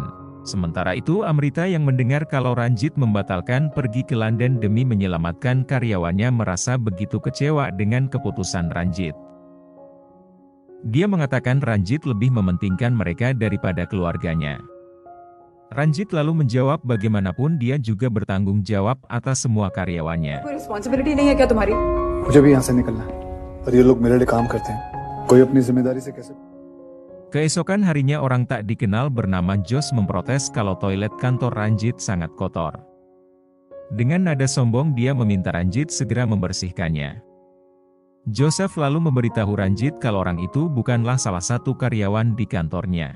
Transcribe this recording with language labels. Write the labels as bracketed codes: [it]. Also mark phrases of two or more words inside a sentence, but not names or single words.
[id] Sementara itu Amrita yang mendengar kalau Ranjit membatalkan pergi ke London demi menyelamatkan karyawannya merasa begitu kecewa dengan keputusan Ranjit. Dia mengatakan Ranjit lebih mementingkan mereka daripada keluarganya. Ranjit lalu menjawab bagaimanapun dia juga bertanggung jawab atas semua karyawannya. [hi] मुझे भी यहाँ से निकलना है और ये लोग मेरे लिए काम करते हैं कोई अपनी जिम्मेदारी से कैसे. [id] Keesokan harinya orang tak dikenal bernama Jos memprotes kalau toilet kantor Ranjit sangat kotor. Dengan nada sombong dia meminta Ranjit segera membersihkannya. Joseph lalu memberitahu Ranjit kalau orang itu bukanlah salah satu karyawan di kantornya.